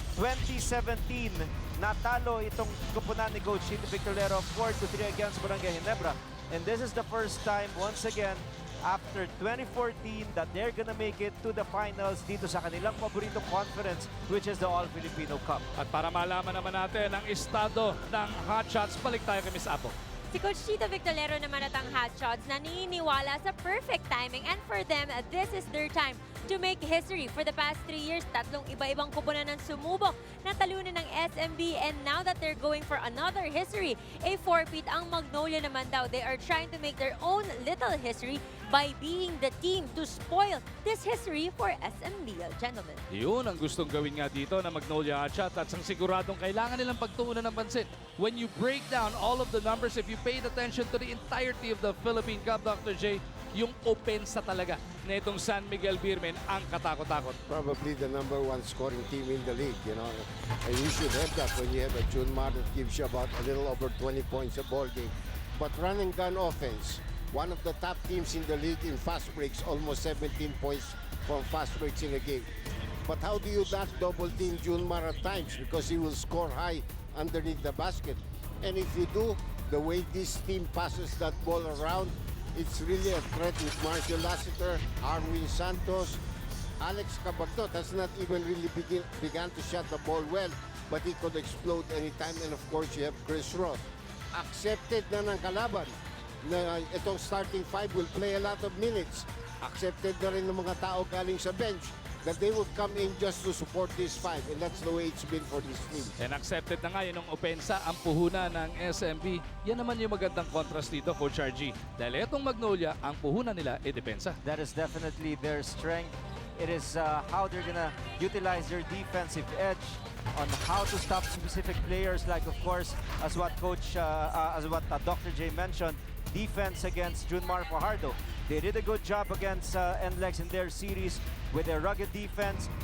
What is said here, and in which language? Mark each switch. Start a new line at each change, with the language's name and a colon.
Filipino: 2017, natalo itong kupunan ni Coach Chito Victorero 4-3 against Barangay Ginebra.
English: And this is the first time, once again, after 2014, that they're gonna make it to the finals
Filipino: dito sa kanilang paboritong
English: conference, which is the All-Filipino Cup.
Filipino: At para malaman naman natin ang estado ng Hotshots, balik tayo kay Miss Apple. Si Coach Tito Victorero naman at ang Hot Shots naniniwala sa
English: perfect timing, and for them, this is their time to make history. For the past 3 years,
Filipino: tatlong iba-ibang kupunan ng sumubok na talunan ng SMB,
English: and now that they're going for another history, a four-peat
Filipino: ang Magnolia naman daw.
English: They are trying to make their own little history by being the team to spoil this history for SMB, gentlemen.
Filipino: Yun ang gustong gawin nga dito na Magnolia Hotshot at ang siguradong kailangan nilang pagtuunan ng pansin.
English: When you break down all of the numbers, if you paid attention to the entirety of the Philippine Cup, Dr.
Filipino: J, yung opensa talaga na itong San Miguel Beermen ang katakot-takot.
English: Probably the #1 scoring team in the league, you know. And you should have that when you have a Junmar that gives you about a little over 20 points a ball game. But run and gun offense, one of the top teams in the league in fast breaks, almost 17 points from fast breaks in a game. But how do you not double team Junmar at times? Because he will score high underneath the basket. And if you do, the way this team passes that ball around, it's really a threat with Marcio Lassiter, Arwin Santos, Alex Cabartot has not even really began to shot the ball well, but he could explode anytime. And of course, you have Chris Ross. Accepted
Filipino: na ng kalaban na itong
English: starting five will play a lot of minutes.
Filipino: Accepted na rin ng mga tao galing sa bench
English: that they would come in just to support this five, and that's the way it's been for this team.
Filipino: And accepted na nga yun ng opensa ang puhunan ng SMB. Yan naman yung magandang contrast dito, Coach RG. Dahil itong Magnolia, ang puhunan nila ay depensa.
English: That is definitely their strength. It is how they're gonna utilize their defensive edge on how to stop specific players, like of course, as what Dr. J mentioned, defense against Junmar Fajardo. They did a good job against NLEX in their series with their rugged defense.